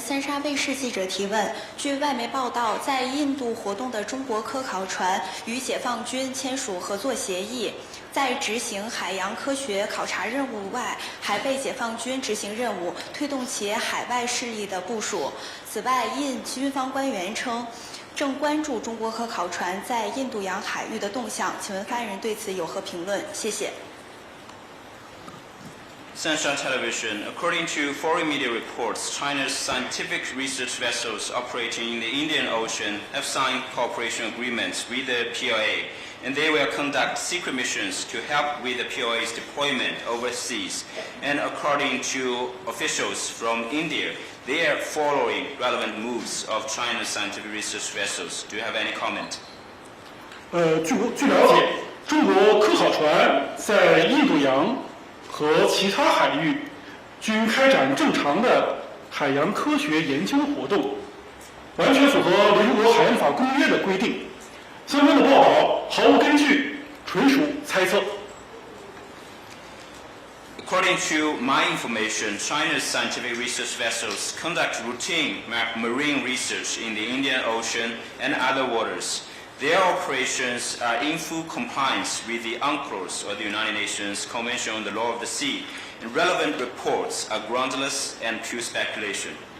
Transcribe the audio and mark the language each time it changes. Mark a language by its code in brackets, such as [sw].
[zh] 三沙卫视记者提问：据外媒报道，在印度活动的中国科考船与解放军签署合作协议，在执行海洋科学考察任务外，还为解放军执行任务推动其海外势力的部署。此外，印军方官员称，正关注中国科考船在印度洋海域的动向，请问发言人对此有何评论？谢谢。 [en] Sansha Television, according to foreign media reports, China's scientific research vessels operating in the Indian Ocean have signed cooperation agreements with the PLA, and they will conduct secret missions to help with the PLA's deployment overseas. And according to officials from India, they are following relevant moves of China's scientific research vessels. Do you have any comment? [zh] 据了解，中国科考船在印度洋和其他海域均开展正常的海洋科学研究活动，完全符合联合国海洋法公约的规定。相关的报道毫无根据，纯属猜测。 [en] According to my information, China's scientific research vessels conduct routine marine research in the Indian Ocean and other waters. Their operations are in full compliance with the UNCLOS, or the United Nations Convention on the Law of the Sea, and relevant reports are groundless and pure speculation.